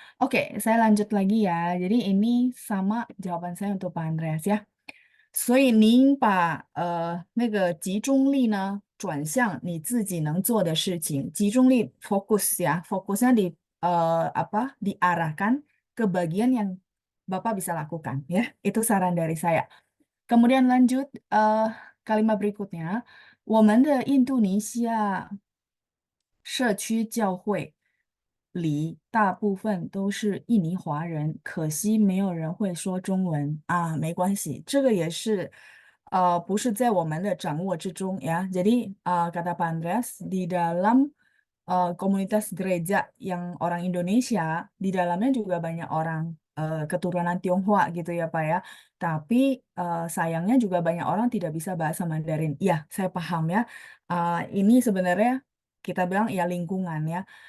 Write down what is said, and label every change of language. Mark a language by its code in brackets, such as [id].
[id] Oke, saya lanjut lagi ya. Jadi ini sama jawaban saya untuk Pak Andreas ya. [zh] 所以您把那个集中力呢转向你自己能做的事情，集中力 fokus ya, [id] fokusnya di apa diarahkan ke bagian yang Bapak bisa lakukan ya. [zh] Itu saran dari saya. [id] Kemudian lanjut kalimat berikutnya, [zh] 我们的印度尼西亚社区教会里大部分都是印尼华人，可惜没有人会说中文啊，没关系，这个也是不是在我们的掌握之中ya. [id] Jadi kata Pak Andreas di dalam komunitas gereja yang orang Indonesia di dalamnya juga banyak orang keturunan Tionghoa gitu ya Pak ya. Tapi sayangnya juga banyak orang tidak bisa bahasa Mandarin. Iya, saya paham ya. Ini sebenarnya kita bilang ya lingkungan ya.